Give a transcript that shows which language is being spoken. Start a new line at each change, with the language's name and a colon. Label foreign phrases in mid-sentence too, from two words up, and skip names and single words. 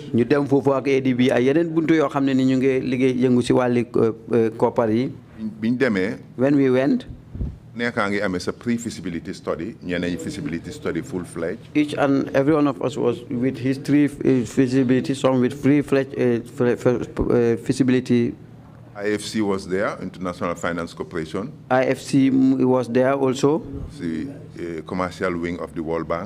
Wolof: ñu dem foofu ak ADB ay yeneen buntu yoo xam ne ni ñu ngi liggéey yëngu si wàlli koppar yi. biñ demee.
English: When we went.
Wolof: nekkaa ngi amee sa
English: pre-feasibility study
Wolof: ñeneen ñi
English: feasibility study full-fledged. Each and every one of us was with his 3 feasibility, some with full-fledged feasibility. IFC was there, International Finance Corporation. IFC was there also. The commercial wing of the World Bank.